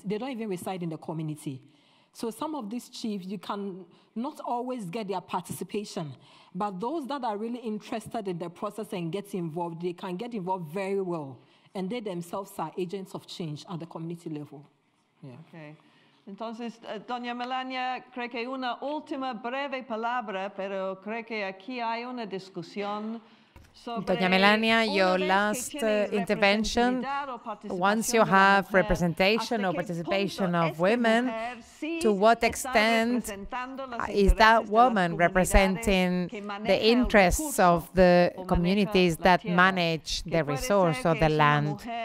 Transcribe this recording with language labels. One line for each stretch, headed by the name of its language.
English: They don't even reside in the community. So some of these chiefs, you can not always get their participation. But those that are really interested in the process and get involved, they can get involved very well. And they themselves are agents of change at the community level. Yeah. Okay.
Spanish: Entonces, doña Melania, creo que una última breve palabra, pero creo que aquí hay una discusión.
English: Doña Melania, your last intervention, once you have representation or participation of women, to what extent is that woman representing the interests of the communities that manage the resource or the land?